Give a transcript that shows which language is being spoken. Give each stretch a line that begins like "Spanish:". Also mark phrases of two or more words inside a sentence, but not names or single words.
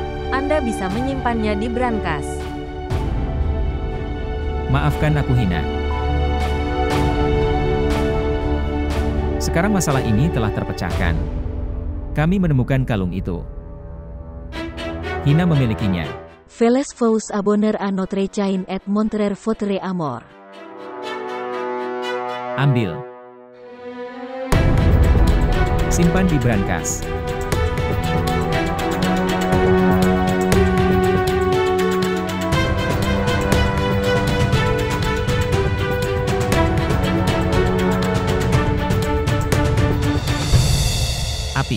Indonesian: Anda bisa menyimpannya di brankas. Maafkan aku, Hina. Sekarang masalah ini telah terpecahkan. Kami menemukan kalung itu. Hina memilikinya.
French: Veles vous abonner à notre chaîne et montrer votre amour.
Indonesian: Ambil. Simpan di brankas. Api.